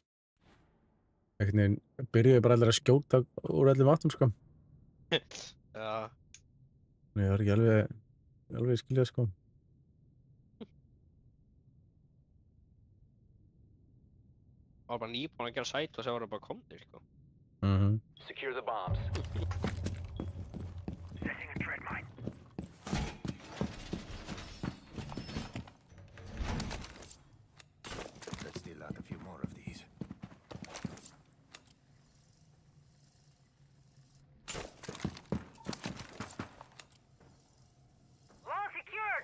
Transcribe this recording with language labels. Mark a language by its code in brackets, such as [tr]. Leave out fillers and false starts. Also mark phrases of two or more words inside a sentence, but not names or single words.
[is] Einhvern veginn byrjuðu bara allir að skjóta úr öllum áttum sko. Já. Nei, það var ekki alveg skiljað sko. Það var bara nýbúin að gera sæt og svo voru bara komnir, sko. [en] Secure the bombs. Setting a tread mine. Let's deal out a few more of these. Wall secured.